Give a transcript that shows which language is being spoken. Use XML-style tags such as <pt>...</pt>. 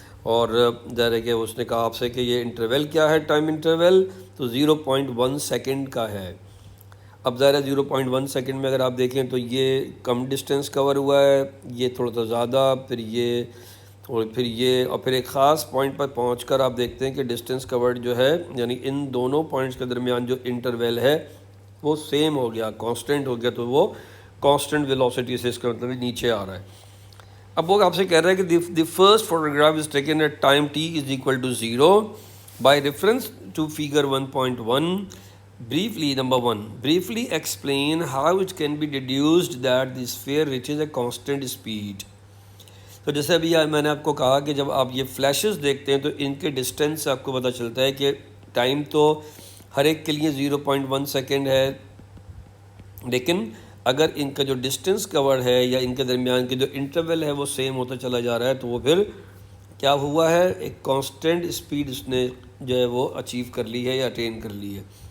<ur>اور ظاہر ہے کہ اس نے کہا آپ سے کہ یہ انٹرول کیا ہے، ٹائم انٹرول، تو 0.1 سیکنڈ کا ہے۔ اب ظاہر ہے 0.1 سیکنڈ میں اگر آپ دیکھیں تو یہ کم ڈسٹینس کور ہوا ہے، یہ تھوڑا سا زیادہ، پھر یہ اور پھر ایک خاص پوائنٹ پر پہنچ کر آپ دیکھتے ہیں کہ ڈسٹینس کورڈ جو ہے، یعنی ان دونوں پوائنٹس کے درمیان جو انٹرول ہے وہ سیم ہو گیا، کانسٹنٹ ہو گیا، تو وہ کانسٹنٹ ویلوسٹی سے اس کا مطلب نیچے آ رہا ہے۔ اب وہ آپ سے کہہ رہا ہے کہ</ur> <en>The first photograph is taken at time t is equal to 0 by reference to figure 1.1. Briefly, number 1, briefly explain how it can be deduced that the sphere reaches a constant speed.</en> <ur>تو جیسے ابھی میں نے آپ کو کہا کہ جب آپ یہ فلیشز دیکھتے ہیں تو ان کے ڈسٹینس سے آپ کو پتہ چلتا ہے کہ ٹائم تو ہر ایک کے لیے 0.1 سیکنڈ ہے، لیکن اگر ان کا جو ڈسٹینس کور ہے یا ان کے درمیان کے جو انٹرول ہے وہ سیم ہوتا چلا جا رہا ہے، تو وہ پھر کیا ہوا ہے، ایک کانسٹنٹ اسپیڈ اس نے جو ہے وہ اچیو کر لی ہے یا اٹین کر لی ہے۔</ur>